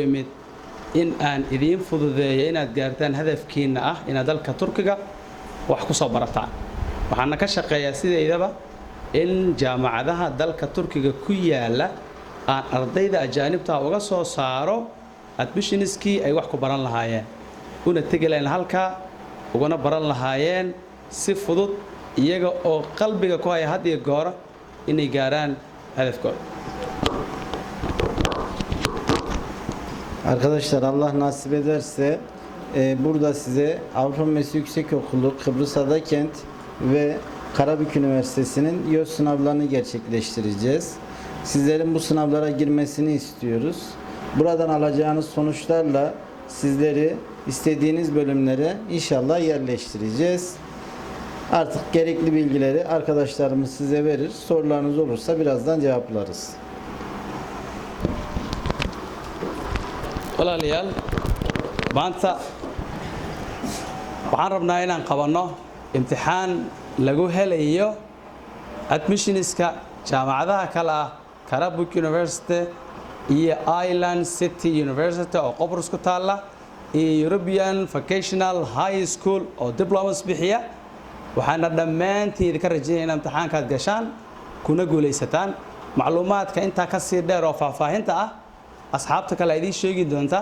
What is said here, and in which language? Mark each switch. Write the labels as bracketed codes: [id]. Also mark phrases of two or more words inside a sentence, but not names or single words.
[so] imid in aan idin fududeeyo inaad gaartaan hadafkiina ah in dalka Turkiga wax ku soo barataan waxaan ka shaqeeyaa sideedaba in jaamacadaha dalka Turkiga ku yaala aan ardayda ajaanibta uga soo saaro admissionskii ay wax ku baran lahaayeen una tageleen halka ugana baran lahaayeen si fudud iyaga oo qalbiga ku haya had iyo goor inay gaaraan hadafkooda. [tr] Arkadaşlar Allah nasip ederse burada size Avrupa Meslek Yüksekokulu Kıbrıs Adakent ve Karabük Üniversitesi'nin YÖS sınavlarını gerçekleştireceğiz. Sizlerin bu sınavlara girmesini istiyoruz. Buradan alacağınız sonuçlarla sizleri istediğiniz bölümlere inşallah yerleştireceğiz. Artık gerekli bilgileri arkadaşlarımız size verir. Sorularınız olursa birazdan cevaplarız. [so] walaalayaal maanta waxaan rabnaa inaan qabanno imtixaan lagu helayo admissionska jaamacadaha kala ah Karabük University iyo Island City University oo Qobrus ku taala iyo European Vocational High School oo diplomas bixiya waxaana dhammaantiin ka rajaynaynaa imtixaankaad gashaan kuna guuleysataan macluumaadka inta ka sii dheer oo faahfaahinta ah asxaabta kale ay idin sheegi doonta